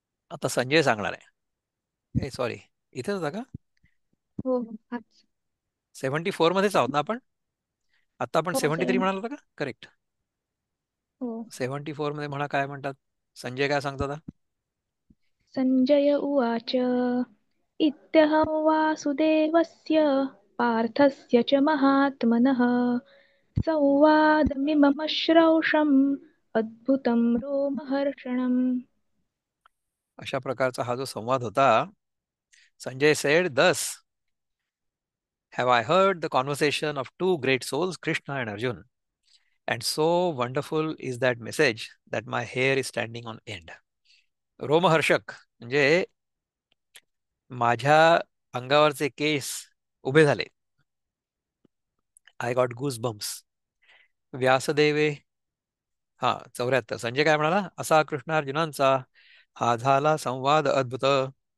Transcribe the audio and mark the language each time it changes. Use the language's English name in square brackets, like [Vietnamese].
[Marathi] आता संजय सांगणार आहे. ए सॉरी, इथेच होता का? हो. हाच. 74 मध्येच आहोत ना आपण? आता आपण हो. 73 म्हणाल होता का? करेक्ट. हो. 74 मध्ये म्हणा काय म्हणतात. संजय काय सांगतो आता? [Sanskrit] संजय उवाच इत्यहं वासुदेवस्य पार्थस्य च महात्मनः संवादमिमम श्रौषम् अद्भुतं रोमहर्षणम्. [Marathi] अशा प्रकारचा हा जो संवाद होता. [English] Sanjay said thus, have I heard the conversation of two great souls, Krishna and Arjun, and so wonderful is that message that my hair is standing on end. [Marathi] रोमहर्षक म्हणजे माझ्या अंगावरचे केस उभे झाले. [English] I got goose bumps. [Marathi] व्यासदेवे. हा, 74. संजय काय म्हणाला? असा कृष्णार्जुनांचा हा झाला संवाद अद्भुत.